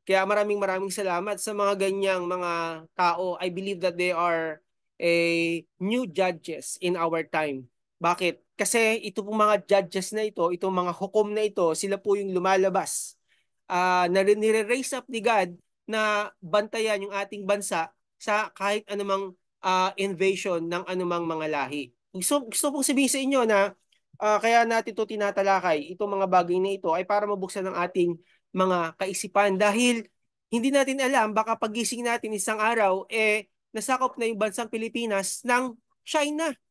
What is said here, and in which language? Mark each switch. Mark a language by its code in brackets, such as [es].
[tl] Kaya maraming salamat sa mga ganyang mga tao. [en] I believe that they are a new judges in our time. [tl] Bakit? Kasi ito pong mga judges na ito, itong mga hukom na ito, sila po yung lumalabas na nire-raise up ni God na bantayan yung ating bansa sa kahit anumang invasion ng anumang mga lahi. Gusto kong sabihin sa inyo na kaya natin ito tinatalakay, itong mga bagay na ito ay para mabuksan ang ating mga kaisipan dahil hindi natin alam, baka pagising natin isang araw, nasakop na yung bansang Pilipinas ng China.